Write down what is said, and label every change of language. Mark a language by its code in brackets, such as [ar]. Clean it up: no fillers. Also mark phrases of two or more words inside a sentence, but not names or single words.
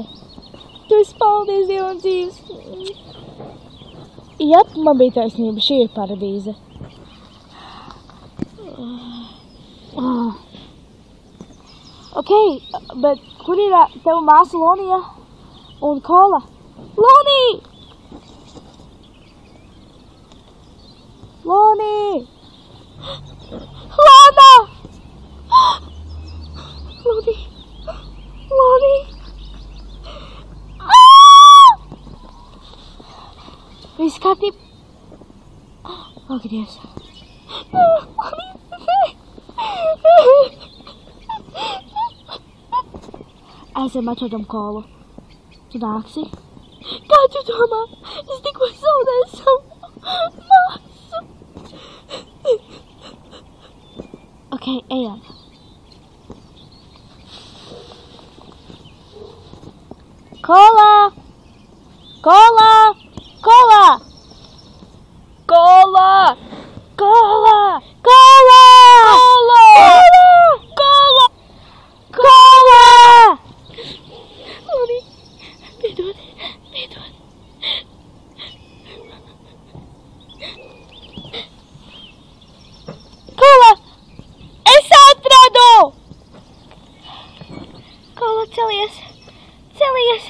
[lv] Tu esi paldies Dievam dzīves. Jep, man bija taisnība, šī ir paradīze. Ok, bet kur ir teva māsa Lonija un Kola? Lonī! Lonī! Lona! Lonī! Lonī! Viss kārtība? Ak, Dievs! Aizem atrodam Kolu. Tu nāksi? Kā tu domā? Es tikko zaudēju savu māsu. Ok, ejam. Kola! Kola! Kola! Kola! Kola! Kola! Kola! Kola! Kola! Loni, piedod, piedod. Kola! Es atradu! Kola, celies! Celies!